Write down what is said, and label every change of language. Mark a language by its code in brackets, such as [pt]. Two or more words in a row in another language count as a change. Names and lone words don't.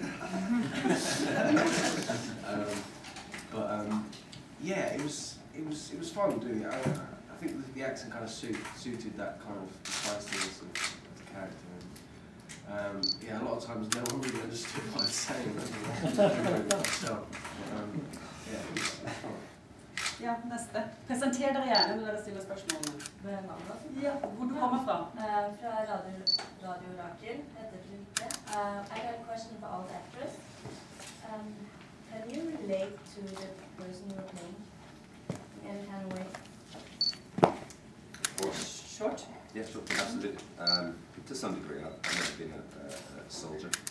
[en] Yeah, it was fun doing it. I think the accent kind of suited that kind of spiciness of the character. And, yeah, a lot of times no one really understood what I was saying. Yeah, it was fun. [no] Ja, neste. Presenter dere gjerne når dere stiller spørsmålene. Ja, hvor du kommer fra? Fra Radio Rakel, heter Flinke. [en] I got a question for all the actors. Can you relate to the person you're playing in any kind of way? Of course. Short? Yeah, sure, absolutely. To some degree, I've never been a soldier.